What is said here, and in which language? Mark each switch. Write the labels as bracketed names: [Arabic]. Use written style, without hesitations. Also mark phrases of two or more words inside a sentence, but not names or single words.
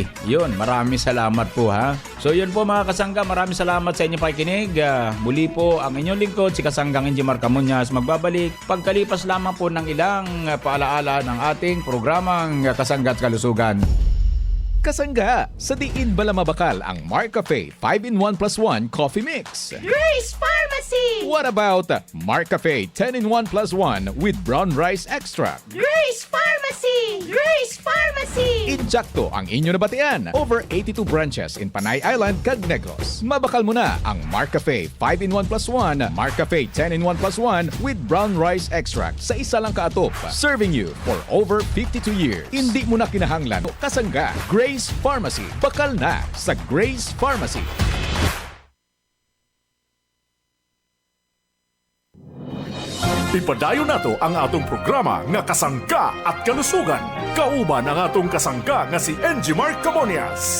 [Filipino] Yun. Maraming salamat po ha. So yun po mga kasangga, maraming salamat sa inyong pakikinig. Muli po ang inyong lingkod, si Kasanggang Enji Marca Muñoz, magbabalik pagkalipas lamang po ng ilang paalaala ng ating programang Kasangga at Kalusugan. [Hiligaynon] Kasangga, sa diin bala mabakal ang Mark Cafe 5-in-1 plus 1 Coffee Mix. Grace Pharmacy! [English] What about Mark Cafe 10-in-1 plus 1 with brown rice extract? Grace Pharmacy! Grace Pharmacy! [Hiligaynon] Injakto ang inyo nabatian. [English] Over 82 branches in Panay Island, Cag Negros. [Hiligaynon] Mabakal mo na ang Mark Cafe 5-in-1 plus 1, Mark Cafe 10-in-1 plus 1 with brown rice extract sa isa lang kaatop. [English] Serving you for over 52 years. [Hiligaynon] Hindi mo na kinahanglan. Kasangga, Grace Pharmacy. Bakal na sa Grace Pharmacy. [Cebuano] Ipadayon nato ang atong programa nga Kasangga at Kalusugan. Kauban ang atong kasangga nga si Enji Marca Muñoz.